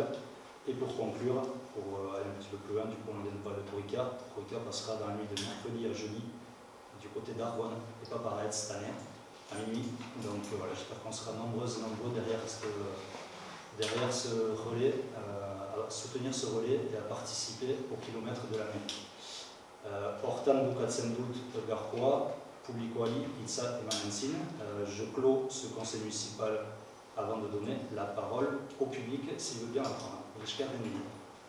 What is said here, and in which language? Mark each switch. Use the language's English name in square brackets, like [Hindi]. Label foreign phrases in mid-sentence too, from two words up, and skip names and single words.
[French] Et pour conclure, pour aller un petit peu plus loin, du coup on ne vient pas de korrika. Korrika passera dans la nuit de mercredi à jeudi du côté d'Argonne et pas par Aetz cette année, à minuit. Donc voilà, j'espère qu'on sera nombreuses et nombreux derrière ce relais, à soutenir ce relais et à participer au kilomètre de l'année. [Basque] Hortan bukatzen dut gaurkoa, publikoari hitza emanen zin. [French] Je clôt ce conseil municipal avant de donner la parole au public s'il veut bien la prendre. [Basque] Mileshker Dedeli.